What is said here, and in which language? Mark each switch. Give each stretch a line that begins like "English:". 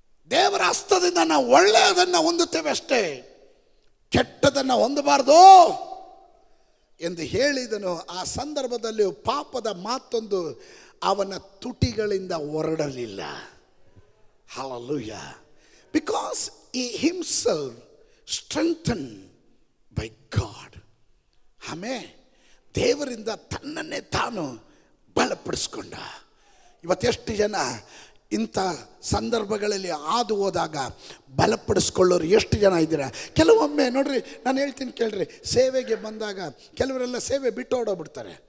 Kannada: ದೇವರ ಹಸ್ತದಿಂದ ನಾವು ಒಳ್ಳೆಯದನ್ನು ಹೊಂದುತ್ತೇವೆ ಅಷ್ಟೇ, ಕೆಟ್ಟದನ್ನು ಹೊಂದಬಾರ್ದು ಎಂದು ಹೇಳಿದನು. ಆ ಸಂದರ್ಭದಲ್ಲಿ ಪಾಪದ ಮಾತೊಂದು ಅವನ ತುಟಿಗಳಿಂದ ಹೊರಡಲಿಲ್ಲ. Hallelujah.
English: Because he himself strengthened by God.
Kannada: ಆಮೇಲೆ ದೇವರಿಂದ ತನ್ನನ್ನೇ ತಾನು ಬಲಪಡಿಸ್ಕೊಂಡ. ಇವತ್ತೆಷ್ಟು ಜನ ಇಂಥ ಸಂದರ್ಭಗಳಲ್ಲಿ ಹಾದು ಹೋದಾಗ ಬಲಪಡಿಸ್ಕೊಳ್ಳೋರು ಎಷ್ಟು ಜನ ಇದ್ದೀರಾ? ಕೆಲವೊಮ್ಮೆ ನೋಡ್ರಿ, ನಾನು ಹೇಳ್ತೀನಿ ಕೇಳ್ರಿ, ಸೇವೆಗೆ ಬಂದಾಗ ಕೆಲವರೆಲ್ಲ ಸೇವೆ ಬಿಟ್ಟು ಓಡೋಗ್ಬಿಡ್ತಾರೆ.